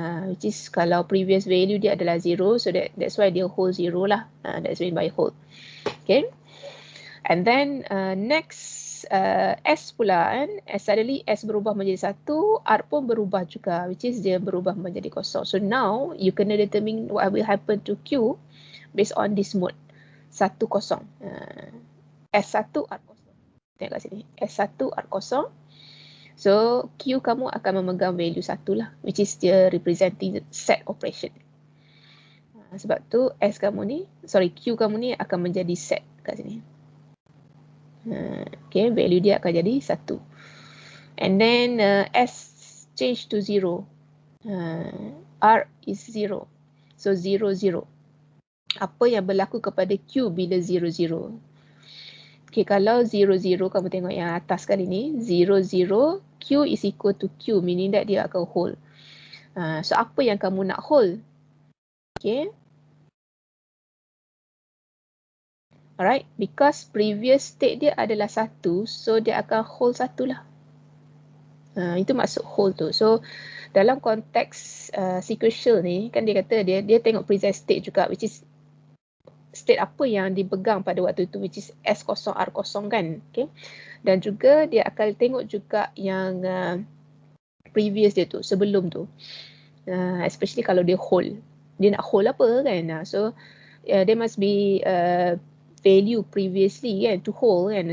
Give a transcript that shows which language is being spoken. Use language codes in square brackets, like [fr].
[en] Which is kalau previous value [ms] dia adalah [en] 0. So that's why dia hold 0 lah. That's mean by hold. Okay. And then next S pula kan. [ms] Suddenly S berubah menjadi 1. R pun berubah juga. Which is dia berubah menjadi kosong. [en] So now you [ms] kena [en] determine what will happen to Q based on this mode. [ms] 1, 0. S1 R kosong. Tengok kat sini. S1 R kosong. So Q kamu akan memegang value 1 lah. [en] Which is [ms] dia [en] representing set operation. [ms] Sebab tu Q kamu ni akan menjadi set kat sini. [en] Okay, [ms] value dia akan jadi 1. [en] And then S change to 0. R is 0. So 0, 0. [ms] Apa yang berlaku kepada Q bila 0, 0? Okay, kalau 0, 0, kamu tengok yang atas kali ni. [en] 0, 0, Q is equal to Q. Meaning that [ms] dia akan [en] hold. [ms] So apa yang kamu nak hold? Okay. [en] Alright, because previous state [ms] dia adalah 1, so dia akan hold 1 lah. Itu maksud hold tu. So dalam konteks sequential ni, kan dia kata dia tengok present state juga, [en] which is state [ms] apa yang dipegang pada waktu itu, which is S kosong, R kosong kan. Okay. Dan juga dia akan tengok juga yang previous dia tu, sebelum tu. [en] Especially [ms] kalau dia hold. Dia nak hold apa kan. [en] So there must be value previously [ms] kan, [en] to hold kan.